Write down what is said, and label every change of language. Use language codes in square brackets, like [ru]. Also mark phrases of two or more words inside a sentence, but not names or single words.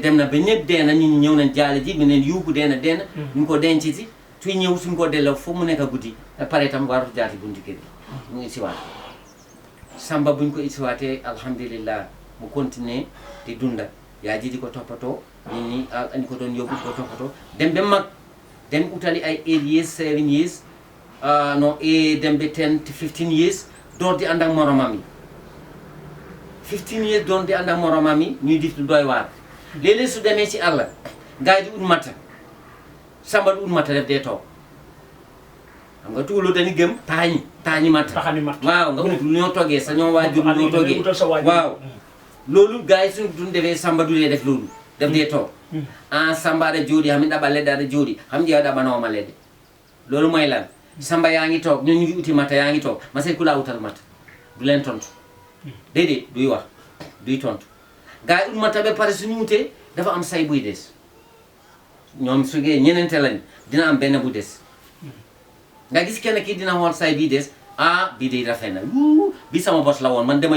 [wo] dem na ba ñëpp dee na ñu ñëw nañ jaale ji beneen yuuku dee na ñu ko denc ci suy ñëw suñ ko delloo foofu mu nekk guddi pare itam waratu jaar ci bunti kër gi mu isiwaat Samba buñ ko isiwaatee alhamdulillah mu continuer di dunda yaa ji di ko toppatoo nit ñi ñu ko doon yóbbu di ko toppatoo dem ba mag dem utali ay [en] 8 years 7 years [wo] dem ba [en] 10 to 15 years [wo] door di ànd ak moromam yi [en] 15 years [wo] doon di ànd ak moromam yi ñuy def lu doy waar léeg-léeg su demee ci àll gars yi di ut matta Samba di ut matta def dee toog xam nga tugaloo dañuy gëm taañi matta taxani matt waaw nga ut lu ñoo toggee sa ñoo waajur lu ñoo toggee waaw loolu gars yi suñu duñ defee Samba du dee def loolu def dee toog Samba [ff] aɗa jooɗi hami ɗaɓa leɗɗe aɗa jooɗi ham ƴeewa ɗaɓanoma leɗɗe [wo] loolu mooy lan Samba yaa ngi toog ñun ñu ngi uti matta yaa ngi toog ma seet ku laa utal matta du leen tontu déedéet duy wax duy tontu gars yi ut matta ba pare suñu utee dafa am say buy des ñoom su ngee ñeneente lañ dina am benn bu des nga gis kenn kii dina xool say bii des bii de rafet na bi sama bos la woon man dama